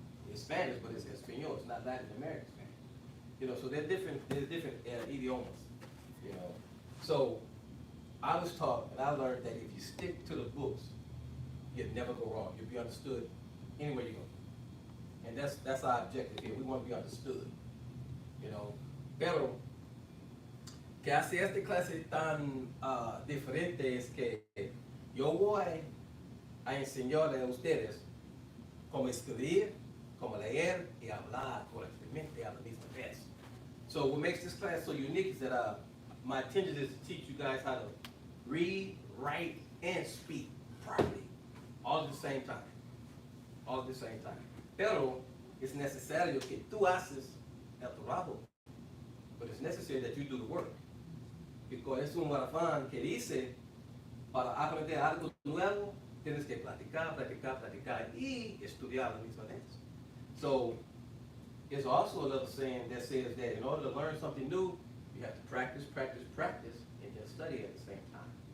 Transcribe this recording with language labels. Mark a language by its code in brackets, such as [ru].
[en] It's Spanish, but it's Espanol. It's not Latin American Spanish. You know, so there's different idiomas. You know, so I was taught and I learned that if you stick to the books you'd never go wrong. You'll be understood anywhere you go. And that's our objective here. We want to be understood. You know. [es] Pero, que hace esta clase tan diferente es que yo voy a enseñarles a ustedes cómo escribir, cómo leer y hablar correctamente a la misma vez. [en] So what makes this class so unique is that my intention is to teach you guys how to read, write, and speak properly, all at the same time. All at the same time. [es] Pero es necesario que tú haces el trabajo, [en] but it's necessary that you do the work. [es] Because es un maratón que dice, para aprender algo nuevo, tienes que practicar, practicar, practicar, y estudiar a la misma vez. [en] So, there's also another saying that says that in order to learn something new, you have to practice, practice, practice, and then study at the same time.